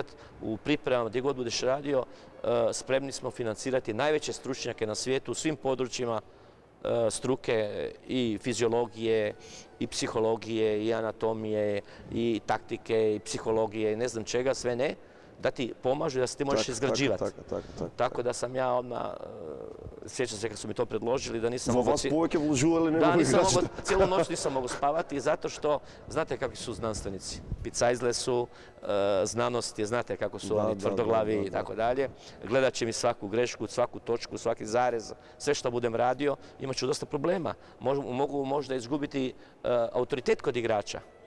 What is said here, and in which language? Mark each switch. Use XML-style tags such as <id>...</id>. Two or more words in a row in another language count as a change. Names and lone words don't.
<hr>U pripremama gdje god budeš radio, spremni smo financirati najveće stručnjake na svijetu u svim područjima struke i fiziologije, i psihologije, i anatomije, i taktike, i psihologije, i ne znam čega, sve ne, da ti pomažu i da se ti možeš izgrađivati. Tako da sam ja odmah, sjećam se kad su mi to predložili, da nisam mogao...</hr> <mk>Во вас повеќе вложувале него играчите?</mk> <hr>Cijelu noć nisam mogao spavati zato što, znate kakvi su znanstvenici. Picajzle su, znanost je, znate kako su oni tvrdoglavi i tako dalje. Gledat će mi svaku grešku, svaku točku, svaki zarez, sve što budem radio, imat ću dosta problema. Mogu možda izgubiti autoritet kod igrača.</hr>